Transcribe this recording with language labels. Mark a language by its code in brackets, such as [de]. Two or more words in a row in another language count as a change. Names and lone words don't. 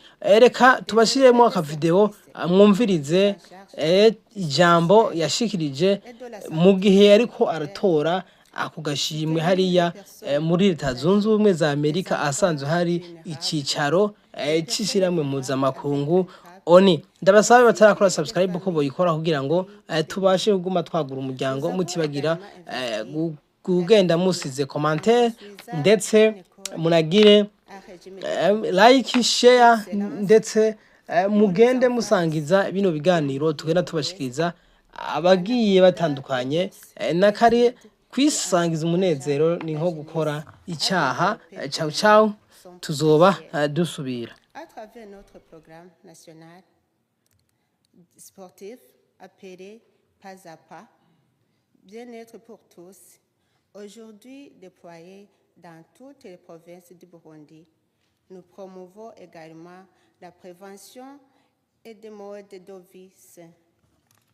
[rn] Reka tubashiremo akavideo mwumvirize ijambo yashikirije mu gihe yariko aratora ako gashimwe hariya muri leta zunze ubumwe za Amerika asanzwe hari icicaro c'ishiramwe mpuzamakungu ONU. Ndabasabe batarakora subscribe ko boyikora kugira ngo tubashe kuguma twagura umuryango mutibagira kugenda musize commentaire ndetse munagire [en] like share [rn] ndetse mugende musangiza bino biganiro tugenda tubashikiriza abagiye batandukanye nakare kwisangiza umunezero ni nko gukora icyaha. [it] Ciao ciao, [rn] tuzoba dusubira. [fr] À travers notre programme national sportif appelé Pas à Pas, Bien-être pour tous, aujourd'hui déployé dans toutes les provinces du Burundi, nous promouvons également la prévention et des modes de vie sains.